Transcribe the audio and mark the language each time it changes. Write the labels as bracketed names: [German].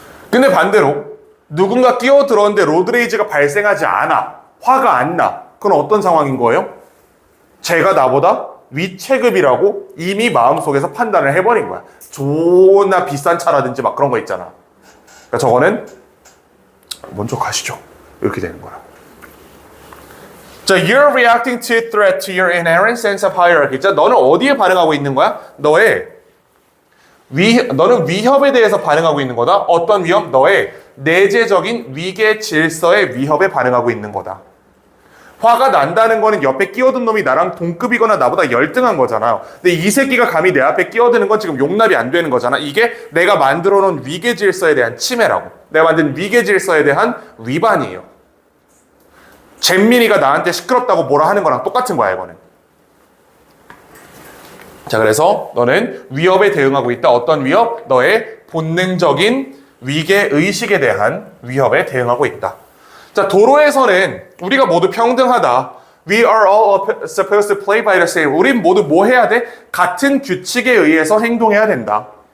[Korean] 근데 반대로 누군가 끼어들었는데 로드레이지가 발생하지 않아. 화가 안 나. 그건 어떤 상황인 거예요? 쟤가 나보다 위체급이라고 이미 마음속에서 판단을 해버린 거야. 존나 비싼 차라든지 막 그런 거 있잖아. 그러니까 저거는 먼저 가시죠. 이렇게 되는 거야. 자, [English] you're reacting to threat to your inherent sense of hierarchy. [Korean] 자, 너는 어디에 반응하고 있는 거야? 너는 위협에 대해서 반응하고 있는 거다. 어떤 위협? 너의 내재적인 위계 질서의 위협에 반응하고 있는 거다. 화가 난다는 거는 옆에 끼어든 놈이 나랑 동급이거나 나보다 열등한 거잖아요. 근데 이 새끼가 감히 내 앞에 끼어드는 건 지금 용납이 안 되는 거잖아. 이게 내가 만들어 놓은 위계 질서에 대한 침해라고. 내가 만든 위계 질서에 대한 위반이에요. 잼민이가 나한테 시끄럽다고 뭐라 하는 거랑 똑같은 거야, 이거는. 자, 그래서 너는 위협에 대응하고 있다. 어떤 위협? 너의 본능적인 위계 의식에 대한 위협에 대응하고 있다. 자, 도로에서는 우리가 모두 평등하다. [English] We are all supposed to play by the same. [Korean] 우린 모두 뭐 해야 돼? 같은 규칙에 의해서 행동해야 된다.